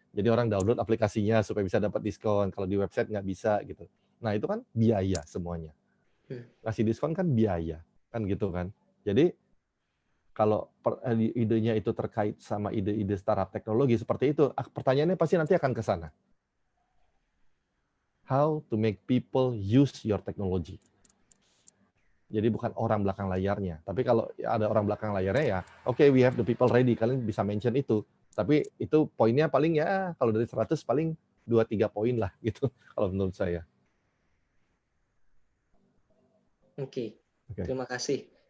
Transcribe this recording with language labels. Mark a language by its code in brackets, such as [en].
[id] Jadi orang download aplikasinya supaya bisa dapat diskon. Kalau di website nggak bisa, gitu. Nah, itu kan biaya semuanya. Kasih diskon kan biaya, kan gitu kan. Jadi, kalau idenya itu terkait sama ide-ide startup teknologi seperti itu, pertanyaannya pasti nanti akan ke sana. [en] How to make people use your technology. [id] Jadi bukan orang belakang layarnya. Tapi kalau ada orang belakang layarnya ya, oke, [en] we have the people ready. [id] Kalian bisa mention itu. Tapi itu poinnya paling ya, kalau dari 100 paling 2-3 poin lah gitu, kalau menurut saya. Oke. Terima kasih.